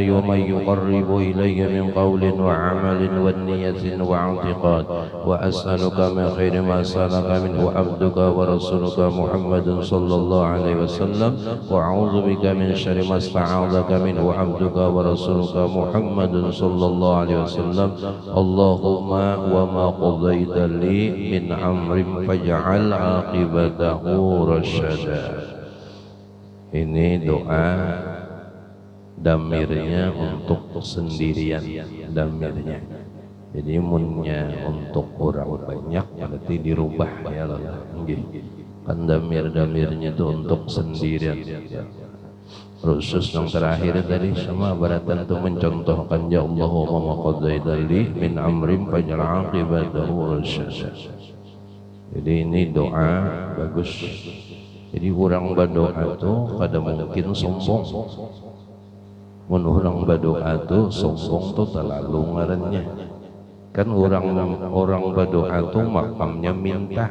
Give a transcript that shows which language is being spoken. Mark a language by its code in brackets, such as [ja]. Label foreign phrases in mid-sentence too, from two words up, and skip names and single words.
[ar] ومن يقرب إليها من قول وعمل والنية واعتقاد وأسألك من خير ما سألك منه عبدك ورسولك محمد صلى الله عليه وسلم وأعوذ بك من شر ما استعاذك منه عبدك ورسولك محمد صلى الله عليه وسلم اللهم وما قضيت لي من أمر فاجعل عاقبته رشدا. [bjn] Ini doa damirnya untuk sendirian, damirnya. Jadi munnya untuk orang banyak berarti dirubah ya Allah. Kan damirnya itu untuk sendirian. Khusus yang terakhir tadi sama beratan itu mencontohkan ya [ar] اللهم قضيت لي من أمر فاجعل عاقبته رشدا. [bjn] Jadi ini doa bagus. Jadi orang berdoa tuh kada mungkin sombong. Mun orang berdoa tuh sombong tuh terlalu ngarannya. Kan orang berdoa tuh makamnya minta.